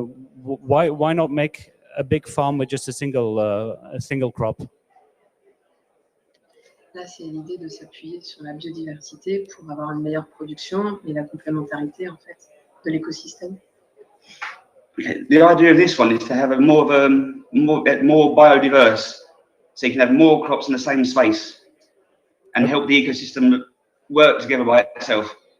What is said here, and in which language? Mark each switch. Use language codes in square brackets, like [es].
[en] Why not make a big farm with just a single crop? [fr] Là, c'est l'idée de s'appuyer sur la biodiversité pour avoir une meilleure production et la complémentarité en fait de l'écosystème. [en] The idea of this one is to have more biodiverse, so you can have more crops in the same space and help the ecosystem work together by itself.